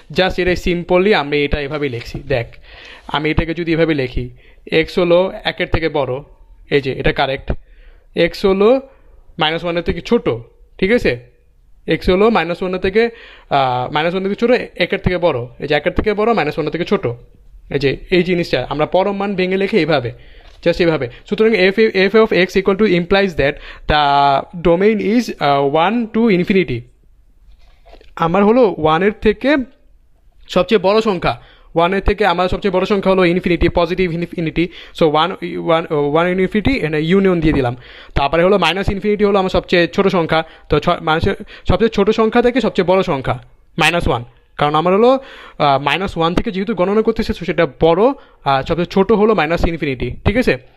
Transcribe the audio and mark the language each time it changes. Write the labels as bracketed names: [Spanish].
[Bangla] Just এটাই simply আমি এটা এভাবেই লিখছি। দেখ, আমি এটাকে যদি এভাবে লিখি, এক্স হলো 1-এর থেকে বড়, এই যে এটা কারেক্ট, এক্স হলো -1-এর থেকে ছোট, ঠিক আছে। এক্স হলো -1-এর থেকে ছোটো, 1-এর থেকে বড়, এই যে 1-এর থেকে বড়, -1-এর থেকে ছোট, এই যে এই জিনিসটা আমরা পরম মান ভেঙে লিখে এইভাবে, জাস্ট এইভাবে। [English] সুতরাং f of x = implies that the domain is 1 to infinity। [Bangla] আমার হলো 1-এর থেকে সবচেয়ে বড় সংখ্যা, 1-এর থেকে আমার সবচেয়ে বড় সংখ্যা হলো infinity, positive infinity. So 1 infinity এখানে ইউনিয়ন দিয়ে দিলাম। তারপরে হলো -ইনফিনিটি হলো আমার সবচেয়ে ছোট সংখ্যা, তো মানুষের সবচেয়ে ছোট সংখ্যা থেকে সবচেয়ে বড় সংখ্যা -1, কারণ আমার হলো -1 থেকে যেহেতু গণনা করতেছে সেটা বড়, আর সবচেয়ে ছোটো হলো -ইনফিনিটি, ঠিক আছে।